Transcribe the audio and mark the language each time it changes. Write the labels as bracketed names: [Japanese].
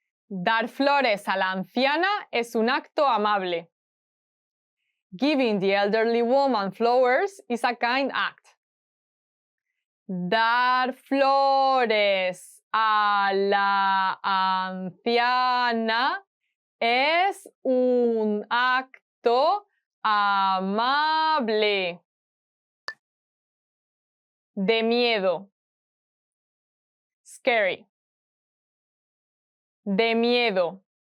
[Spanish] Dar flores a la anciana es un acto amable. [English] Giving the elderly woman flowers is a kind act. [Spanish] Dar flores a la anciana es un acto amable. De miedo. Scary. De miedo.